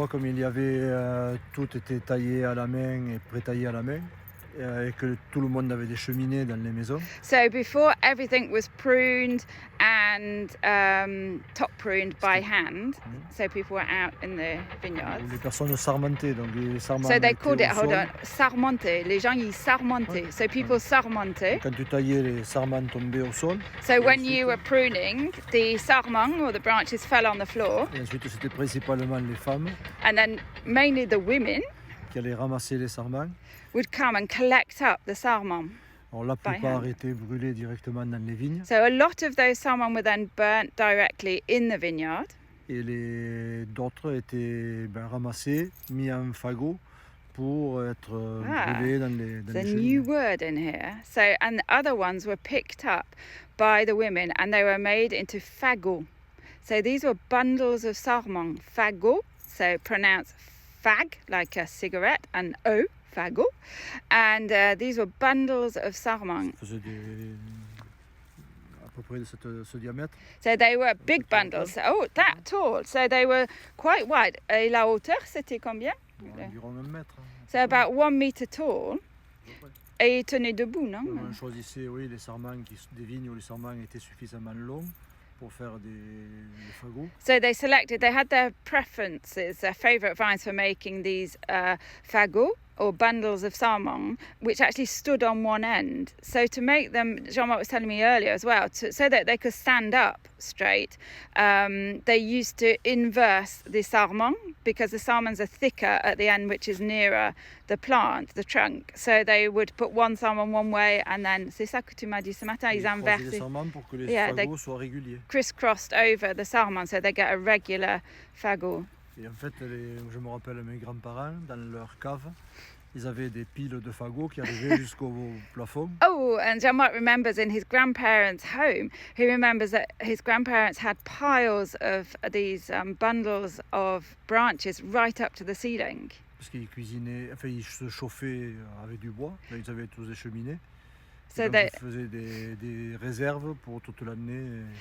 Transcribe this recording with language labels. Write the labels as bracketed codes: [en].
[fr] Autrefois, comme il y avait, tout était taillé à la main et pré-taillé à la main, et que tout le monde avait des cheminées dans les maisons. [en] So before, everything was pruned and top pruned by hand, so people were out in the vineyards. [fr] Les personnes sarmentaient, donc les sarments. [en] So they called it, [fr] étaient au sol. sarmenter. Les gens, ils sarmentaient. [en] So people sarmentaient. [fr] Quand tu taillais, les sarments tombaient au sol. [en] So when you were pruning, the sarments, or the branches, fell on the floor. [fr] Et ensuite, c'était principalement les femmes [en] And then mainly the women [fr] qui allaient ramasser les sarments. [en] would come and collect up the sarments. [fr] Alors, la plupart étaient brûlés directement dans les vignes. [en] So a lot of those sarments were then burnt directly in the vineyard. [fr] Et d'autres étaient ramassés, mis en fagot pour être brûlés dans les [en] There's a [fr] cheminées. [en] new word in here. So, and the other ones were picked up by the women and they were made into fagots. So these were bundles of sarments, fagot, so pronounced fag, like a cigarette, and o, fagot. And these were bundles of sarments. [fr] Ça faisait à peu près de ce diamètre. [en] So they were big bundles. Oh, that tall. So they were quite wide. [fr] Et la hauteur, c'était combien? Environ 1 mètre. [en] So about 1 meter tall. [fr] Et ils tenaient debout, non? On choisissait les sarments des vignes où les sarments étaient suffisamment longs pour faire des fagots. [en] So they had their preferences, their favourite vines for making these fagots, or bundles of sarments, which actually stood on one end. So to make them, Jean-Marc was telling me earlier as well, so that they could stand up straight, they used to inverse the sarments, because the sarments are thicker at the end, which is nearer the plant, the trunk. So they would put one sarment one way, and then, [fr] c'est ça que tu m'as dit ce matin, ils inversaient. Les sarments pour que les fagots soient réguliers. [en] Crisscrossed over the sarments, so they get a regular fagot. [fr] Et en fait, je me rappelle mes grands-parents, dans leur cave, ils avaient des piles de fagots qui arrivaient jusqu'au plafond. [en] Oh, and Jean-Marc remembers in his grandparents' home, he remembers that his grandparents had piles of these bundles of branches right up to the ceiling. [fr] Parce qu'ils cuisinaient, enfin ils se chauffaient avec du bois, là, ils avaient tous des cheminées. [en] So [fr] ils faisaient des réserves pour toute l'année.